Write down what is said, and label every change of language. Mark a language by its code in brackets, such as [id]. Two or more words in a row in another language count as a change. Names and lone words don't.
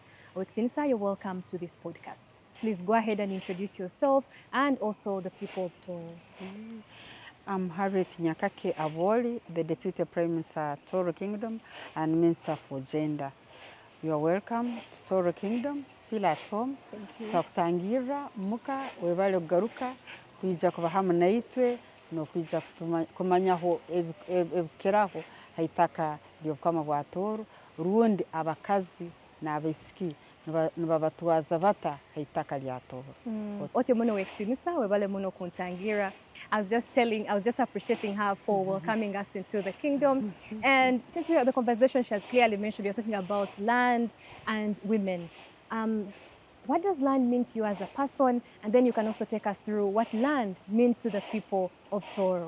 [ttj] Owekitinisa, [en] you're welcome to this podcast. Please go ahead and introduce yourself and also the people of Tooro. I'm Harriet Nyakake Abwooli, the Deputy Prime Minister of Tooro Kingdom and Minister for Gender. You are welcome to Tooro Kingdom. Feel at home. Thank you. [ttj] Twakutangira muka webale kugaruka kwija kuba hamwe naitwe no kwija kumanyaho ebikeraho haitaka byokama bwa Tooro rundi abakazi n'abaisiki nibabatwaza bata haitaka lya Tooro. Ote muno Owekitinisa webale muno kuntangira. [en] I was just appreciating her for welcoming us into the kingdom. And since we had the conversation, she has clearly mentioned we are talking about land and women. What does land mean to you as a person? And then you can also take us through what land means to the people of Tooro.